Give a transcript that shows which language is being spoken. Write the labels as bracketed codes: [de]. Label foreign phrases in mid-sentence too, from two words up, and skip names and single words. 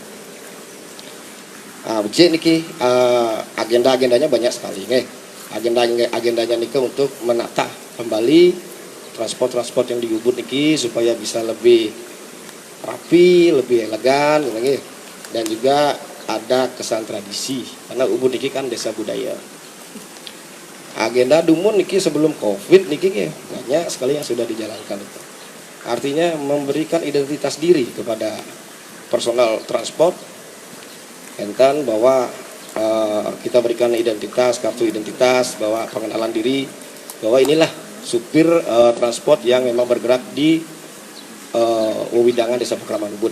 [id] Niki agenda-agendanya banyak sekali nih. Agendanya niki untuk menata kembali transport yang di Ubud niki supaya bisa lebih rapi, lebih elegan gitu, dan juga ada kesan tradisi karena Ubud niki kan desa budaya. Agenda dumun niki sebelum Covid niki banyak sekali yang sudah dijalankan itu. Artinya memberikan identitas diri kepada personal transport, enten bahwa kita berikan identitas, kartu identitas, bahwa pengenalan diri bahwa inilah supir transport yang memang bergerak di wewidangan Desa Pekraman Ubud.